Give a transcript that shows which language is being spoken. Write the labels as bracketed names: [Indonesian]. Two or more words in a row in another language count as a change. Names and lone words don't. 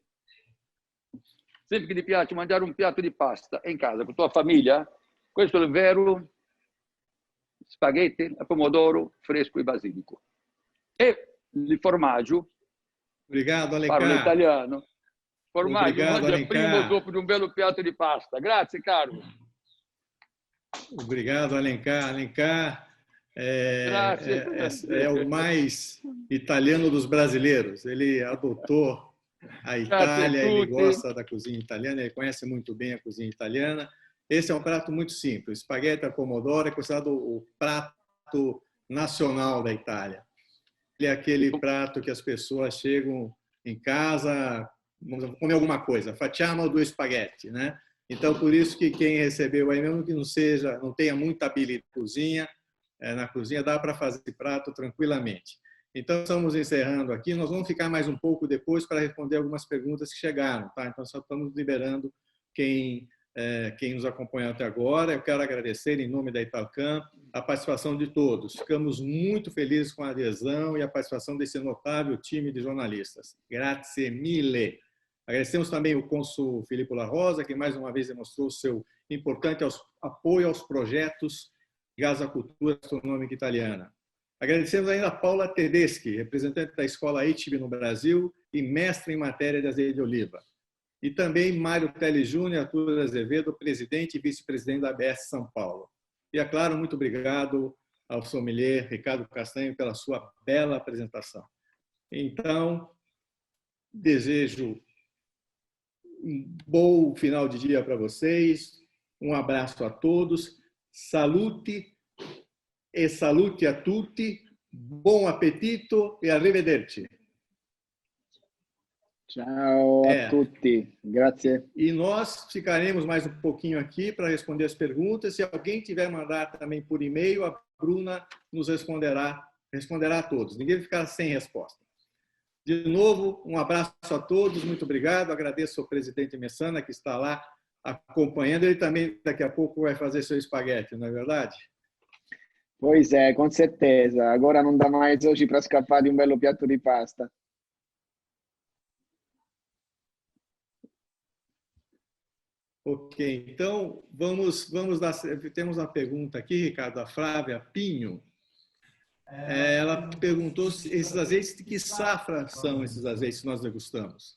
[Italian] Sempre che ti piace mangiare un piatto di pasta in casa con tua famiglia, questo è il vero spaghetti a pomodoro fresco e basilico. E il formaggio, [Portuguese] Obrigado, [Italian] parlo [Portuguese] Alencar. [Italian] italiano, formaggio [Portuguese] Obrigado, [Italian] mangia prima o [Portuguese] Alencar. [Italian] dopo di un bello piatto di pasta. Grazie, caro. [Portuguese] Obrigado, Alencar. Alencar é o mais italiano dos brasileiros. Ele adotou a Itália, ele gosta da cozinha italiana, ele conhece muito bem a cozinha italiana. Esse é um prato muito simples. Espaguete a pomodoro é considerado o prato nacional da Itália. Ele é aquele prato que as pessoas chegam em casa, vamos comer alguma coisa, [Italian] facciamo due spaghetti, [Portuguese] né? Então, por isso que quem recebeu aí, mesmo que não tenha muita habilidade na cozinha, dá para fazer esse prato tranquilamente. Então, estamos encerrando aqui. Nós vamos ficar mais um pouco depois para responder algumas perguntas que chegaram, tá? Então, só estamos liberando quem nos acompanhou até agora. Eu quero agradecer, em nome da Italcam, a participação de todos. Ficamos muito felizes com a adesão e a participação desse notável time de jornalistas. [Italian] Grazie mille. [Portuguese] Agradecemos também o cônsul Filippo La Rosa, que mais uma vez demonstrou seu importante apoio aos projetos ligados à cultura gastronômica italiana. Agradecemos ainda a Paula Tedeschi, representante da Escola ITB no Brasil e mestre em matéria de azeite de oliva. E também Mário Teles Júnior, Arthur Azevedo, presidente e vice-presidente da ABS São Paulo. E, é claro, muito obrigado ao sommelier Ricardo Castanho pela sua bela apresentação. Então, desejo um bom final de dia para vocês, um abraço a todos, [Italian] salute e salute a tutti, buon appetito e arrivederci. Ciao a tutti, grazie. [Portuguese] E nós ficaremos mais um pouquinho aqui para responder as perguntas. Se alguém tiver mandar também por e-mail, a Bruna nos responderá a todos. Ninguém vai ficar sem resposta. De novo, um abraço a todos, muito obrigado. Agradeço ao presidente Messana, que está lá acompanhando. Ele também, daqui a pouco, vai fazer seu espaguete, não é verdade? Pois é, com certeza. Agora não dá mais hoje para escapar de um belo [Italian] piatto di pasta. [Portuguese] Ok, então temos uma pergunta aqui, Ricardo, a Flávia Pinho. Ela perguntou se esses azeites, de que safra são esses azeites que nós degustamos?